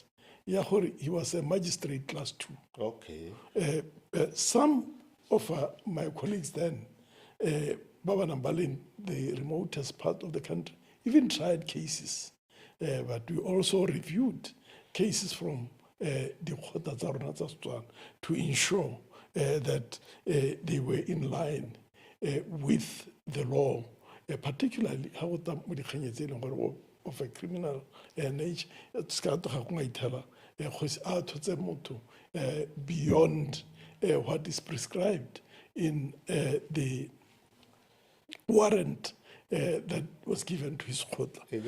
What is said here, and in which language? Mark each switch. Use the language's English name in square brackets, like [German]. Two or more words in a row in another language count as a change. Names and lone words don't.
[English] He was a magistrate class 2. Okay. Some of my colleagues then, Baba Nambalin, the remotest part of the country, even tried cases. But we also reviewed cases from the [Tswana] Kgotla tsa rona tsa Setswana [English] to ensure that they were in line with the law, particularly how of a criminal nature. Beyond what is prescribed in the warrant that was given to his Kgotla.